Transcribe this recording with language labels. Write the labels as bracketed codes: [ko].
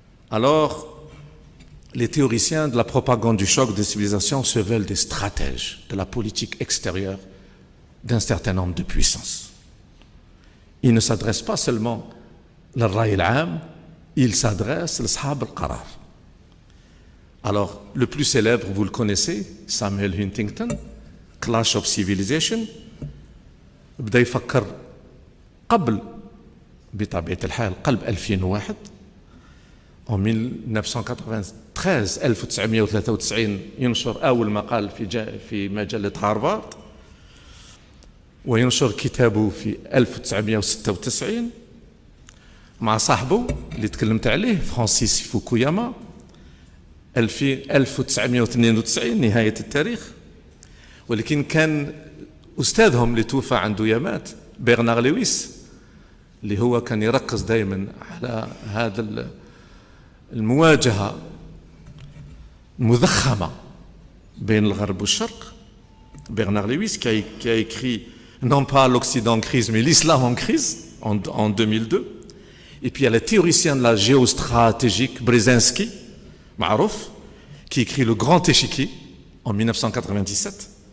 [fr] Alors, les théoriciens de la propagande du choc des civilisations se veulent des stratèges de la politique extérieure d'un certain nombre de puissances. Ils ne s'adressent pas seulement [ar] للرأي العام, [fr] ils s'adressent [ar] لأصحاب القرار. [fr] Alors, le plus célèbre, vous le connaissez, Samuel Huntington, Clash of Civilization. [ar] بدا يفكر قبل بطبيعة الحال قلب 2001 [fr] en 1993 [ar] 1993 ينشر أول مقال في مجلة هارفارد وينشر كتابه في 1996 مع صاحبه اللي تكلمت عليه فرانسيس فوكوياما 1992 نهاية التاريخ. ولكن كان أستاذهم اللي توفى عنده يامات برنار لويس اللي هو كان يركز دائما على هذا المواجهة المضخمة بين الغرب والشرق. [fr] Bernard Lewis qui a écrit non pas l'Occident en crise mais l'islam en crise en 2002. Et puis il y a le théoricien de la géostratégique Brzezinski, Marouf, qui écrit le grand échiquier en 1997.